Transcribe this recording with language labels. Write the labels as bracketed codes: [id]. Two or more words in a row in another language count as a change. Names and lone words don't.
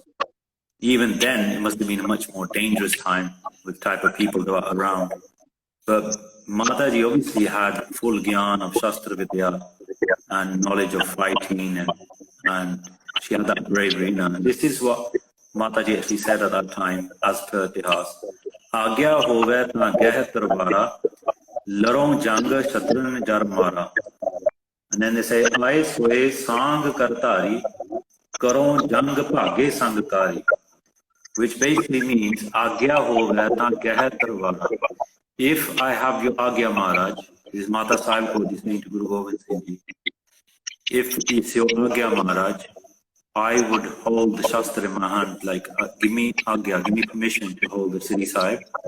[en] Even then, it must have been a much more dangerous time with type of people that are around. But Mataji obviously had full gyan of [pa] ਸ਼ਸਤਰ ਵਿਦਿਆ [en] and knowledge of fighting, and she had that bravery. This is what Mataji actually said at that time, as per Itihas. [pa] ਆਗਿਆ ਹੋਵੈ ਨ ਗਹਿ ਤਰਵਾਰਾ, ਲਰੋਂ ਜੰਗ ਸ਼ਤ੍ਰਨ ਜਰ ਮਾਰਾ. [en] And then they say, [pa] ਆਏ ਸੋਏ ਸੰਗ ਕਰਤਾਰੀ, ਕਰੋਂ ਜੰਗ ਭਾਗੇ ਸੰਗਕਾਰੀ. [en] Which basically means, [pa] ਆਗਿਆ ਹੋਵੈ ਨ ਗਹਿ ਤਰਵਾਰਾ. [en] If I have your Agya Maharaj, this is Mata Sahib Kaur Ji saying to Guru Gobind Singh Ji, if it's your Agya Maharaj, I would hold the Shastra in my hand, like, give me Agya, give me permission to hold the Sri Sahib.